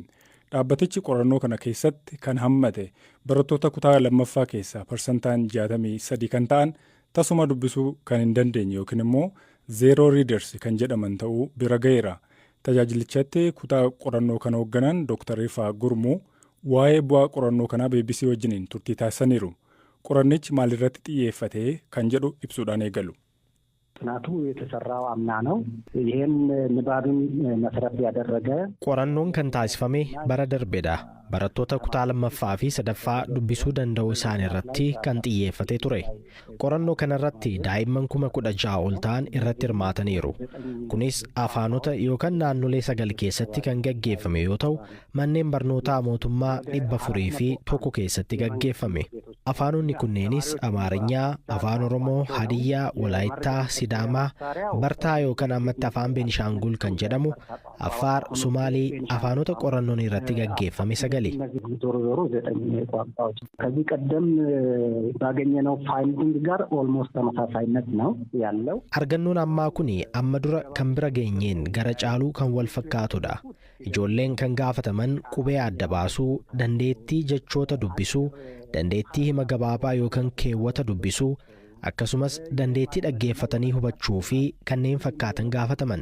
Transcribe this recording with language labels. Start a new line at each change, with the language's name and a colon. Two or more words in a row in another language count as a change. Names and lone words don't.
Oromo: Dhaabbatichi qorannoo kana keessatti kan hammate barattoota kutaa 2ffaa keessaa parsantaan 63 kan ta'an tasuma dubbisuu kan hin dandeenye yookiin immoo
English: zeeroo riiders
Oromo: kan jedhaman ta'uu bira ga'eera. Tajaajilichatti kutaa qorannoo kana hoogganan Dr. Ifaa Gurmuu waa'ee bu'aa qorannoo kanaa BBC wajjiniin turtii taasisaniiru. Qorannichi maalirratti xiyyeeffate kan jedhu ibsuudhaan eegalu.
Amharic: ጥናቱ የተሰራው አምና ነው። ይሄን ንባብን መሰረት ያደረገ
Oromo: ቆራኖን kan taasifame bara darbeedha. Barattoota kutaa 2ffaa fi 3ffaa dubbisuu danda'uu isaanii irratti kan xiyyeeffatee ture. Qorannoo kanarratti daa'imman 16,000 ol ta'an irratti hirmaataniiru. Kunis afaanota yookaan naannolee 9 keessatti kan gaggeeffame yoo ta'u, manneen barnootaa mootummaa 400 fi 1 keessatti gaggeeffame. Afaanonni kunneenis Amaarinyaa, Afaan Oromoo, Hadiyyaa, Walaayittaa, Sidaamaa, Bartaa yookaan ammatti Afaan Beenishaangul kan jedhamu, Affaar, Sumaalii afaanota qorannoon irratti gaggeeffame 9 gali.
Amharic: እነዚህ ዞሮ 9 ቋንቋዎች ከዚህ ቀደም ባገኘነው ፋይንዲንግ ጋር ኦልሞስት ተመሳሳይነት ነው ያለው።
Oromo: Argannoon ammaa kuni amma dura kan bira geenyeen gara caaluu kan wal fakkaatudha. Ijoolleen kan gaafataman qubee adda baasuu, dandeettii jechoota dubbisuu, dandeettii hima gabaabaa yookaan keewwata dubbisuu, akkasumas dandeettii dhaggeeffatanii hubachuu fi kanneen fakkaatan gaafataman.